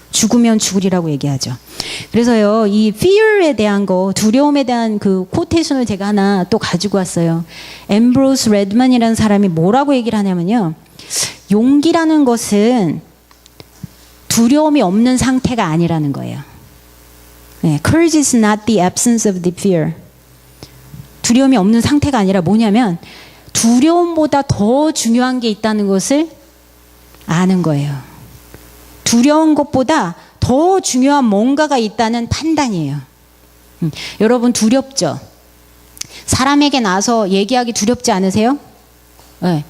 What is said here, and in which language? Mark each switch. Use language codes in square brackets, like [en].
[ko] 죽으면 죽으리라고 얘기하죠. 그래서요, 이 fear에 대한 거, 두려움에 대한 그 코테이션을 제가 하나 또 가지고 왔어요. 앰브로스 레드만이라는 사람이 뭐라고 얘기를 하냐면요, 용기라는 것은 두려움이 없는 상태가 아니라는 거예요. [en] 네, courage is not the absence of the fear. [ko] 두려움이 없는 상태가 아니라 뭐냐면 두려움보다 더 중요한 게 있다는 것을 아는 거예요. 두려운 것보다 더 중요한 뭔가가 있다는 판단이에요. 여러분 두렵죠? 사람에게 나서 얘기하기 두렵지 않으세요? 네.